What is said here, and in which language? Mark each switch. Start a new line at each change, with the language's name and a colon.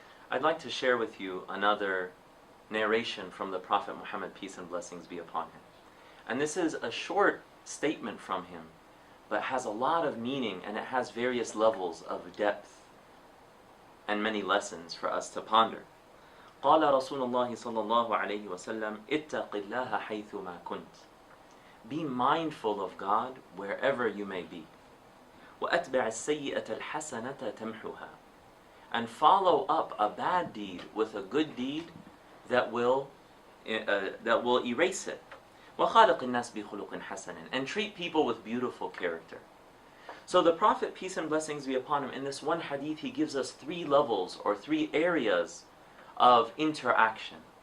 English: I'd like to share with you another narration from the Prophet Muhammad, peace and blessings be upon him. And this is a short statement from him, but has a lot of meaning, and it has various levels of depth and many lessons for us to ponder.
Arabic: قال رسول الله صلى الله عليه وسلم اتق الله حيثما كنت.
English: Be mindful of God wherever you may be.
Arabic: وأتبع السيئة الحسنة تمحها.
English: And follow up a bad deed with a good deed that will erase it.
Arabic: وخالق الناس بخلق حسن.
English: And treat people with beautiful character. So the Prophet, peace and blessings be upon him, in this one hadith he gives us three levels or three areas of interaction.